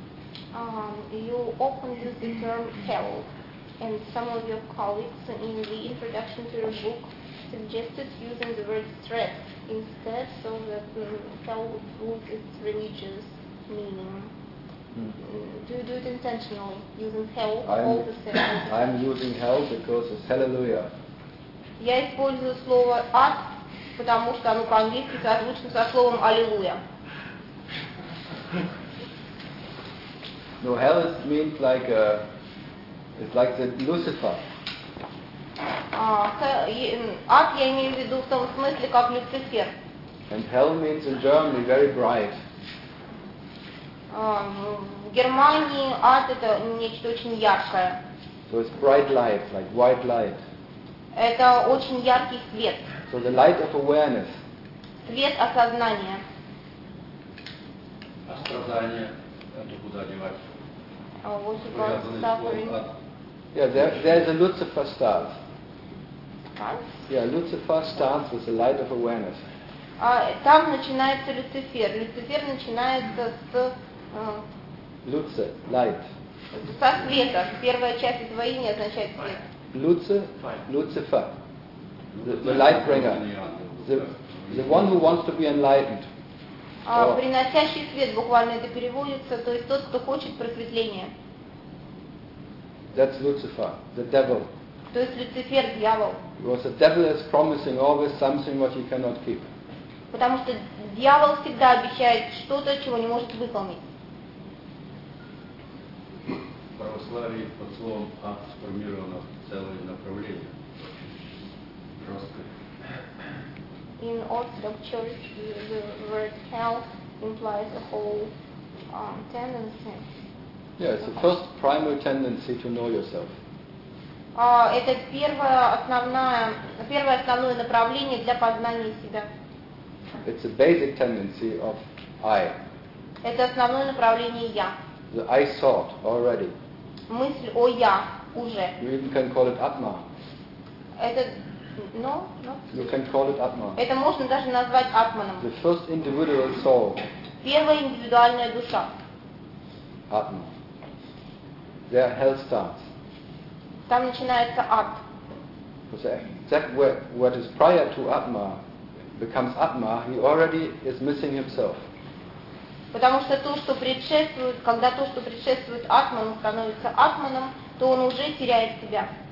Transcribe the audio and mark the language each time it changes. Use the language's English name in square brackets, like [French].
[Russian] употребляете? [English] You often use the term «hell», and some of your colleagues in the introduction to your book suggested using the word «stress» instead, so that «hell» would lose its religious meaning. Mm-hmm. Do you do it intentionally, using hell all the same? I'm using hell because it's hallelujah. [Russian] Я использую слово ад, потому что оно по-английски созвучно со словом аллилуйя. [English] No, hell is means like it's like the Lucifer. [Russian] Ад я имею в виду в том смысле, как Люцифер. [English] And hell means in Germany very bright. [Russian] В Германии ад это нечто очень яркое. [English] So it's bright light, like white light. [Russian] Это очень яркий свет. [English] So the light of awareness. [Russian] Свет осознания. А страдания это куда девать? [English] Yeah, there's a Lucifer start. What? Yeah, Lucifer starts with the light of awareness. [Russian] А там начинается Люцифер. Люцифер начинается с [English] Люце, light. [Russian] Со света. Первая часть этого имени означает свет. [English] Люце, Люцифер. The light bringer. The one who wants to be enlightened. [Russian] Приносящий свет, буквально это переводится, то есть тот, кто хочет просветления. [English] That's Lucifer, the devil. [Russian] То есть Люцифер, дьявол. [English] Because the devil is promising always something what he cannot keep. [Russian] Потому что дьявол всегда обещает что-то, чего не может выполнить. В православии под словом «ад» сформировано целое направление, жесткое. [English] In Orthodox Church, the word «hell» implies a whole tendency. Yeah, it's the first primary tendency to know yourself. [Russian] Это первое основное направление для познания себя. [English] It's a basic tendency of «I». [Russian] Это основное направление «я». [English] The «I» thought already. [Russian] Мысль о я уже. [English] You even can call it Atma. [Russian] Это, [English] no. You can call it Atma. [Russian] Это можно даже назвать Атманом. [English] The first individual soul. [Russian] Первая индивидуальная душа. [English] Atma. There hell starts. [Russian] Там начинается ад. [English] That what is prior to Atma becomes Atma, he already is missing himself. [Russian] Потому что то, что предшествует, когда то, что предшествует атману, становится атманом, то он уже теряет себя.